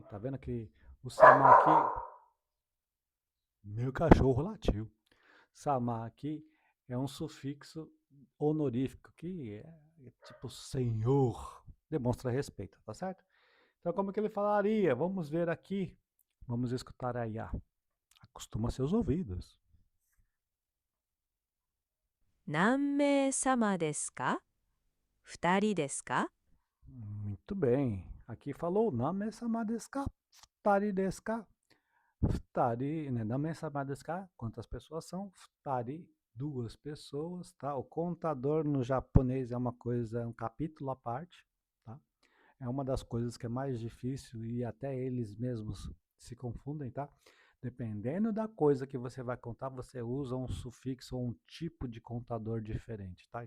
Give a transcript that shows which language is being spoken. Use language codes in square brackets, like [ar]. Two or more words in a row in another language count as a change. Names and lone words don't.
[pt] Tá vendo que o sama aqui, meu cachorro latiu. Sama aqui é um sufixo honorífico, que é tipo senhor, demonstra respeito, tá certo? Então, como que ele falaria? Vamos ver aqui. Vamos escutar aí. Acostuma seus ouvidos. [ja] 何名様ですか？二人ですか？ [pt] Muito bem. Aqui falou [ja] 何名様ですか? 二人ですか? [pt] Futari, né? [ja] 何名様ですか? [pt] Quantas pessoas são? Futari, duas pessoas, tá? O contador no japonês é uma coisa, é um capítulo à parte, tá? É uma das coisas que é mais difícil e até eles mesmos se confundem, tá? Dependendo da coisa que você vai contar, você usa um sufixo ou um tipo de contador diferente, tá?